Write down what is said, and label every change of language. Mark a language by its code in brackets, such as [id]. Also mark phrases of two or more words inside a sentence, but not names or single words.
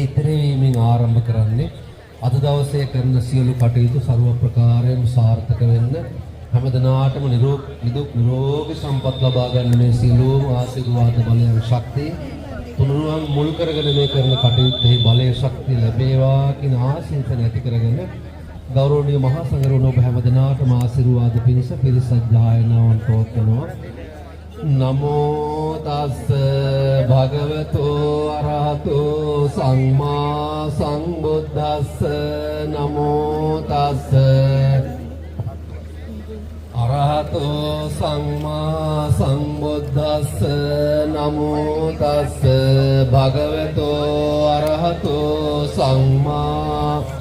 [si] ඉතරවීමෙන් ආරම්භ කරන්නේ අද දවසේ කරන සියලු කටයුතු ਸਰව ප්‍රකාරයෙන් සාර්ථක වෙන්න හැමදෙනාටම නිදුක් නිරෝගී සම්පත් ලබා ගන්න මේ සියලුම ආශිර්වාද බලයන් ශක්තිය තුනුරුවන් මුල් කරගෙන මේ කරන කටයුත්තේ බලයේ ශක්තිය ලැබේවා කියන ආශිර්වාද ඇති කරගෙන ගෞරවනීය මහා සංඝරත්නය ඔබ හැමදෙනාටම ආශිර්වාද පිණිස පිරිසජ්ජායනාවන් පවත්වනවා. [pi] නමෝ තස් භගවතෝ අරහතෝ සම්මා සම්බුද්දස්ස නමෝ තස් අරහතෝ සම්මා සම්බුද්දස්ස නමෝ තස් භගවතෝ අරහතෝ සම්මා